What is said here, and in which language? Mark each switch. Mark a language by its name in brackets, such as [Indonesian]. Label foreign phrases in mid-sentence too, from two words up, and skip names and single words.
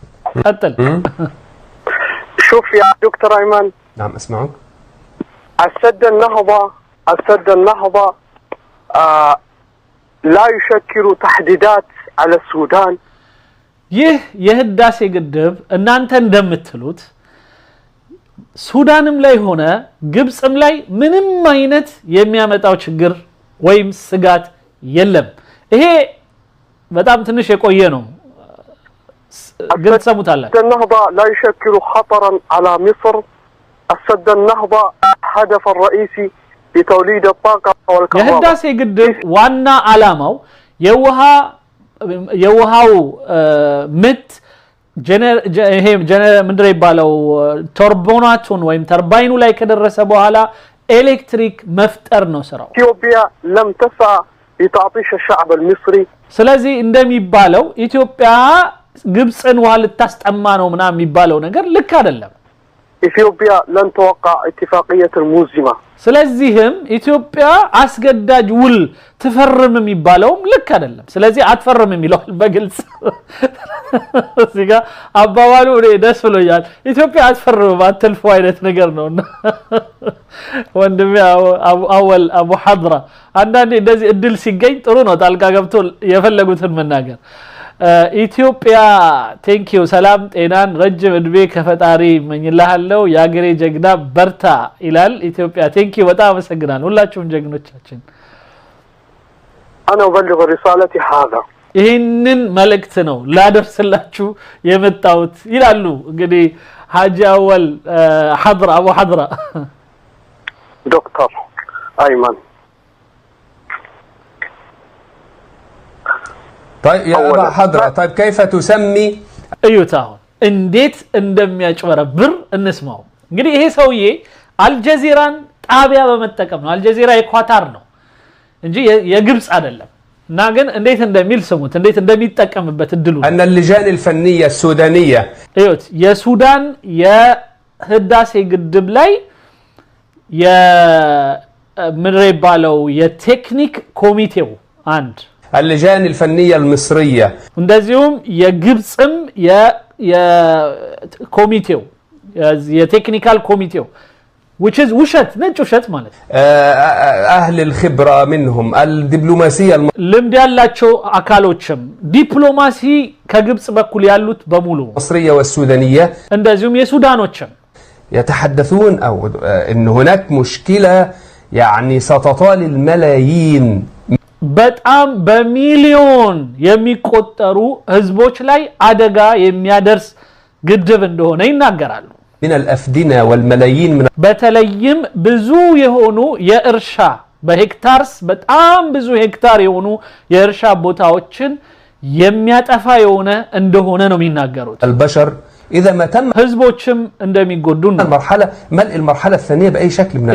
[Arabic] قتل. شوف يا دكتور أيمن. نعم أسمعك. السد النهضة لا يشكل تحديدات على السودان. [Amharic] የህዳሴ ግድብ እናንተ እንደምትሉት ሱዳንም ላይ ሆነ ግብጽም ላይ ምንም አይነት የሚያመጣው ችግር ወይም ስጋት የለም። ይሄ በጣም ትንሽ የቆየ ነው። ግልጽ ሰሙታላችሁ። [Arabic] السد النهضة لا يشكل خطرا على مصر. السد النهضة هدف الرئيسي لتوليد الطاقة والكهرباء. [Amharic] የህዳሴ ግድብ ዋና ዓላማው የውሃው ምት ምንድነው ይባለው ቱርቦናቱን ወይም ተርባይኑ ላይ ከደረሰ በኋላ ኤሌክትሪክ መፍጠር ነው ስራው። [Arabic] ኢትዮጵያ لم تسعى لتعطيش الشعب المصري. [Amharic] ስለዚህ እንደሚባለው ኢትዮጵያ ግብጽን ውሃ ልታስጠማ ነው ምናምን የሚባለው ነገር ልክ አይደለም። [Arabic] ኢትዮጵያ لن توقع اتفاقية الموزمة. [Amharic] ስለዚህም ኢትዮጵያ አስገዳጅ ውል ትፈርም የሚባለው ልክ አይደለም። ስለዚህ አትፈርም የሚለው በግልጽ እዚጋ አባባሉ ደስ ብሎኛል። ኢትዮጵያ አትፈርም አትልፎ አይነት ነገር ነውና ወንድሜ አቡ ሐድራ አንዳንዴ እንደዚህ እድል ሲገኝ ጥሩ ነው ጣልቃ ገብቶ የፈለጉትን መናገር። ኢትዮጵያ [English] thank you [Amharic] ሰላም ጤናን ረጅም እድሜ ከፈጣሪ መኝልሃለሁ ያገሬ ጀግና በርታ ይላል። ኢትዮጵያ [English] thank you [Amharic] በጣም አመሰግናለሁ ሁላችሁም ጀግኖቻችን። [Arabic] انا ابلغ رسالتي هذا [Amharic] ይህንን መልእክት ነው ላደርስላችሁ የመጣሁት ይላሉ። እንግዲህ ሐጂ አወል ሐድራ አቡ ሐድራ [Arabic] دكتور أيمن. طيب يا أبا حضرة طيب كيف تسمي [Amharic] ايوتاون እንዴት እንደሚያጭበረብር እንስማው። እንግዲህ ይሄ ሰውዬ አልጀዚራን ጣቢያ በመጠቀም ነው። አልጀዚራ የኳታር ነው እንጂ የግብጽ አይደለም። እና ግን እንዴት እንደሚል ስሙት እንዴት እንደሚጠቀምበት እድሉ [Arabic] أن اللجان الفنية السودانية [Amharic] ايوت የሱዳን የህዳሴ ግድብ ላይ የምድር ይባለው የቴክኒክ ኮሚቴው አንድ [Arabic] اللجان الفنية المصرية [Amharic] እንደዚሁም የግብጽም የኮሚቴው የቴክኒካል ኮሚቴው [English] which is [Amharic] ውሸት ነጭ ውሸት ማለት [Arabic] أهل الخبرة منهم الدبلوماسية [Amharic] ልምድ ያላቸው አካሎችም ዲፕሎማሲ ከግብጽ በኩል ያሉት በሙሉ [Arabic] المصرية والسودانية [Amharic] እንደዚሁም የሱዳኖችም [Arabic] يتحدثون أو إن هناك مشكلة يعني ستطال الملايين [Amharic] በጣም በሚሊዮን የሚቆጠሩ ህዝቦች ላይ አደጋ የሚያደርስ ግድብ እንደሆነ ይናገራሉ። [Arabic] من الأفدنة والملايين من [Amharic] በተለይም ብዙ የሆኑ የእርሻ በሄክታርስ በጣም ብዙ ሄክታር የሆኑ የእርሻ ቦታዎችን የሚያጠፋ እንደሆነ ነው የሚናገሩት። [Arabic] البشر إذا ما تم [Amharic] ህዝቦችም እንደሚጎዱ ነው። [Arabic] ملء المرحلة الثانية بأي شكل من